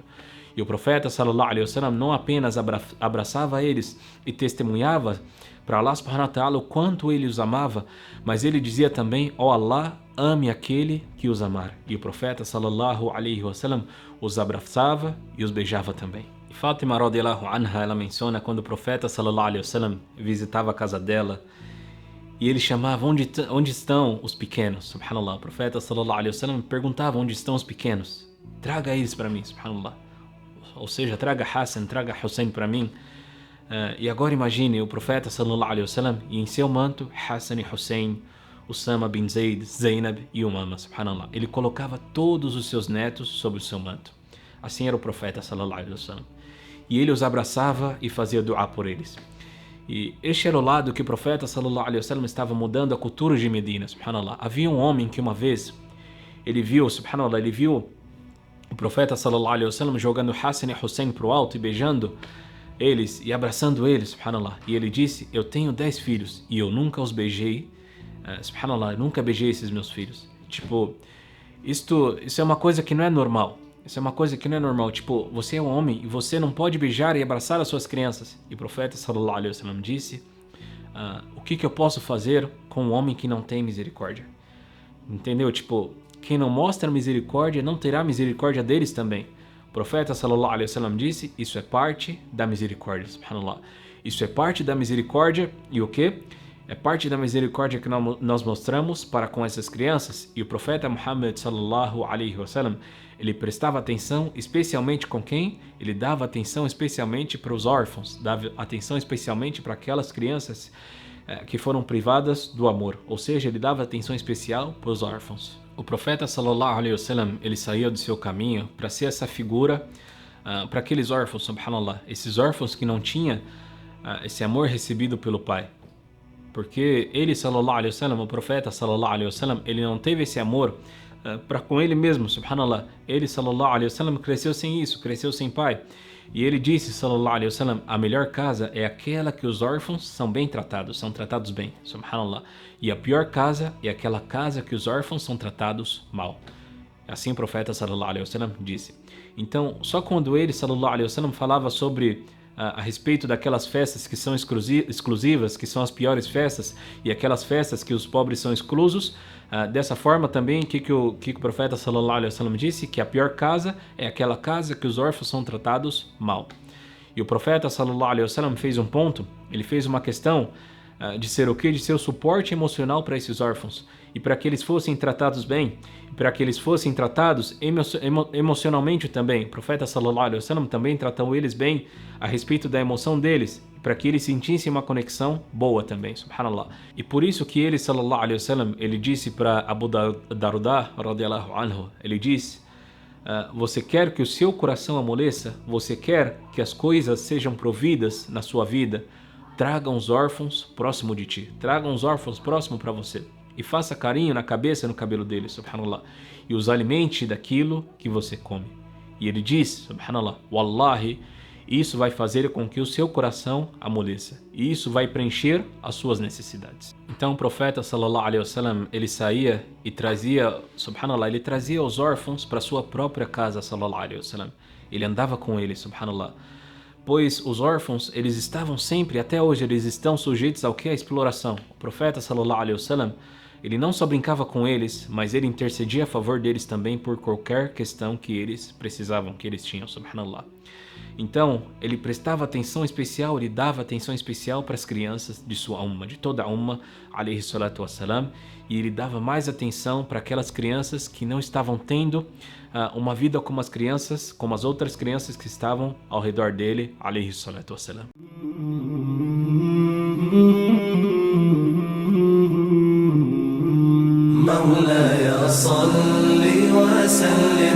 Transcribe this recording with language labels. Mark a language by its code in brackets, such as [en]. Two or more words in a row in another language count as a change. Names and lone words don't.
[pt] E o profeta [ar] صلى الله عليه وسلم [pt] não apenas abraçava eles e testemunhava para [ar] الله سبحانه وتعالى [pt] o quanto ele os amava, mas ele dizia também: ó Allah, ame aquele que os amar. E o profeta [ar] صلى الله عليه وسلم [pt] os abraçava e os beijava também. E Fátima [ar] رضي الله عنها, [pt] ela menciona quando o profeta [ar] صلى الله عليه وسلم [pt] visitava a casa dela e ele chamava: onde estão os pequenos? Subhanallah. O profeta [ar] صلى الله عليه وسلم [pt] perguntava: onde estão os pequenos? Traga eles para mim, subhanallah. Ou seja, traga Hassan, traga Hussein para mim. E agora imagine o profeta [ar] صلى الله عليه وسلم [pt] e em seu manto Hassan e Hussein, Usama bin Zaid, Zainab e Umama, subhanallah. Ele colocava todos os seus netos sob o seu manto. Assim era o profeta [ar] صلى الله عليه وسلم. [pt] E ele os abraçava e fazia dua por eles. E este era o lado que o profeta [ar] صلى الله عليه وسلم [pt] estava mudando a cultura de Medina, subhanallah. Havia um homem que uma vez ele viu o profeta [ar] صلى الله عليه وسلم [pt] jogando Hassan e Hussein para o alto e beijando eles e abraçando eles, subhanallah. E ele disse: eu tenho 10 filhos e eu nunca os beijei, subhanallah, eu nunca beijei esses meus filhos. Tipo, isso é uma coisa que não é normal. Isso é uma coisa que não é normal. Tipo, você é um homem e você não pode beijar e abraçar as suas crianças. E o profeta [ar] صلى الله عليه وسلم [pt] disse: o que eu posso fazer com um homem que não tem misericórdia? Entendeu? Tipo, quem não mostra misericórdia não terá misericórdia deles também. O profeta [ar] صلى الله عليه وسلم [pt] disse: isso é parte da misericórdia, subhanallah. Isso é parte da misericórdia. E o que? É parte da misericórdia que nós mostramos para com essas crianças. E o profeta Muhammad [ar] صلى الله عليه وسلم, [pt] ele prestava atenção especialmente com quem? Ele dava atenção especialmente para os órfãos, dava atenção especialmente para aquelas crianças que foram privadas do amor. Ou seja, ele dava atenção especial para os órfãos. O profeta [ar] صلى الله عليه وسلم, [pt] ele saía do seu caminho para ser essa figura para aqueles órfãos, subhanallah. Esses órfãos que não tinham esse amor recebido pelo pai. Porque ele, [ar] صلى الله عليه وسلم, [pt] o profeta [ar] صلى الله عليه وسلم, [pt] ele não teve esse amor para com ele mesmo, subhanallah. Ele, [ar] صلى الله عليه وسلم, [pt] cresceu sem isso, cresceu sem pai. E ele disse, [ar] صلى الله عليه وسلم, [pt] a melhor casa é aquela que os órfãos são bem tratados, são tratados bem, subhanallah. E a pior casa é aquela casa que os órfãos são tratados mal. Assim o profeta [ar] صلى الله عليه وسلم [pt] disse. Então, só quando ele [ar] صلى الله عليه وسلم [pt] falava sobre a respeito daquelas festas que são exclusivas, que são as piores festas, e aquelas festas que os pobres são exclusos, dessa forma também, que o profeta [ar] صلى الله عليه وسلم [pt] disse? Que a pior casa é aquela casa que os órfãos são tratados mal. E o profeta [ar] صلى الله عليه وسلم [pt] fez um ponto, ele fez uma questão de ser o quê? De ser o suporte emocional para esses órfãos. E para que eles fossem tratados bem, para que eles fossem tratados emocionalmente também. O profeta [ar] صلى الله عليه وسلم [pt] também tratou eles bem a respeito da emoção deles, para que eles sentissem uma conexão boa também, subhanallah. E por isso que ele [ar] صلى الله عليه وسلم, [pt] ele disse para Abu Darda [ar] رضي الله عنه, [pt] ele disse: você quer que o seu coração amoleça? Você quer que as coisas sejam providas na sua vida? Traga os órfãos próximo de ti, traga os órfãos próximo para você. E faça carinho na cabeça e no cabelo dele, subhanallah. E os alimente daquilo que você come. E ele diz, [ar] سبحان الله، والله, [pt] isso vai fazer com que o seu coração amoleça. E isso vai preencher as suas necessidades. Então o profeta [ar] صلى الله عليه وسلم, [pt] ele saía e trazia, subhanallah, ele trazia os órfãos para sua própria casa, [ar] صلى الله عليه وسلم. [pt] Ele andava com eles, subhanallah. Pois os órfãos, eles estavam sempre, até hoje, eles estão sujeitos ao que? A exploração. O profeta [ar] صلى الله عليه وسلم, [pt] ele não só brincava com eles, mas ele intercedia a favor deles também por qualquer questão que eles precisavam, que eles tinham, subhanallah. Então, ele prestava atenção especial, ele dava atenção especial para as crianças de sua umma, de toda a umma, [ar] عليه الصلاة والسلام, [pt] e ele dava mais atenção para aquelas crianças que não estavam tendo uma vida como as crianças, como as outras crianças que estavam ao redor dele, [ar] عليه الصلاة والسلام. مولاي صل وسلم